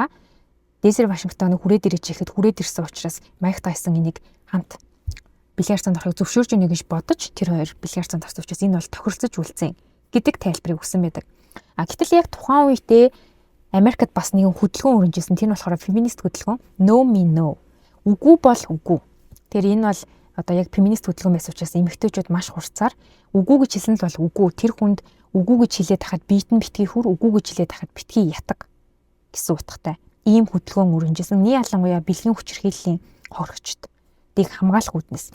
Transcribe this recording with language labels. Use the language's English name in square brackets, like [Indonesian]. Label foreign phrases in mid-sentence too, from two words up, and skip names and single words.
[Mongolian] Тэр утгаараа Дензел Вашингтоныг хүрээд ирэж ихэд хүрээд ирсэн учраас Майк Тайсон энийг хамт бэлгийн харьцаанд орохыг зөвшөөрж өгнө гэж бодож тэр хоёр бэлгийн харьцаанд орсон учраас энэ бол тохиролцож үлдсэн гэдэг тайлбарыг өгсөн байдаг. Гэтэл яг тухайн үедээ Америкт бас нэгэн хөдөлгөөн өрнөжсэн. Тэр нь болохоор феминист хөдөлгөөн. [English] No me no. [Mongolian] Үгүй бол үгүй. Тэр энэ бол одоо яг феминист хөдөлгөөн байсан учраас эмэгтэйчүүд маш хурцаар үгүй гэж хэлсэн л бол үгүй. Тэр хүнд үгүй гэж хэлээд хахад биет нь битгий хүр, үгүй гэж хэлээд хахад битгий ятаг гэсэн утгатай. Ийм хөдөлгөөн өрнөжсэн. Нийт ялангуяа бэлгийн хүчирхийллийн хоригчд дийг хамгаалах үүднээс.